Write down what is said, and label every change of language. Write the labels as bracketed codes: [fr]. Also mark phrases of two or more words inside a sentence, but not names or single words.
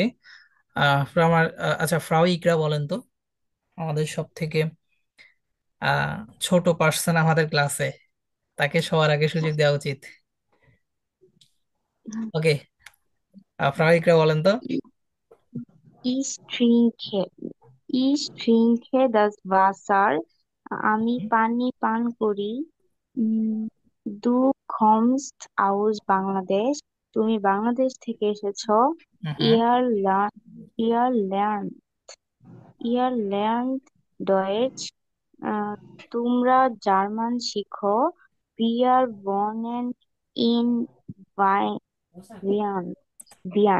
[bn] আচ্ছা, ফ্রাউ ইকরা বলেন তো, আমাদের সব থেকে আহ ছোট পার্সন আমাদের ক্লাসে, তাকে সবার আগে সুযোগ দেওয়া উচিত। ওকে, ফ্রাউ ইকরা বলেন তো। [de] Ich trinke, ich trinke das Wasser. [bn] আমি পানি পান করি। উম, [de] Du kommst aus বাংলাদেশ। [bn] তুমি বাংলাদেশ থেকে এসেছো। হুম [de] Ihr ihr lernt ihr lernt Deutsch. [bn] তোমরা জার্মান শিখো। [de] Wir wohnen in Wien Wien.